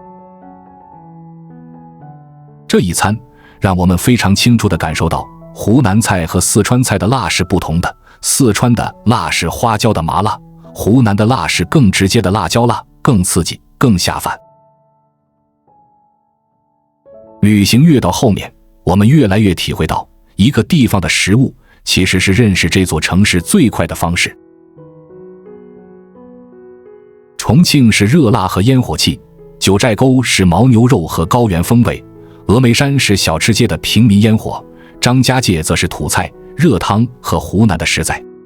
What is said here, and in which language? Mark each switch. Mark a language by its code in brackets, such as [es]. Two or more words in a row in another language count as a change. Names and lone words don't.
[zh] 這一餐讓我們非常清楚地感受到湖南菜和四川菜的辣是不同的，四川的辣是花椒的麻辣，湖南的辣是更直接的辣椒辣，更刺激，更下饭。旅行越到後面，我們越來越體會到，一個地方的食物其實是認識這座城市最快的方式。重慶是熱辣和煙火氣，九寨溝是牦牛肉和高原風味，峨眉山是小吃街的平民煙火，張家界則是土菜、熱湯和湖南的食材。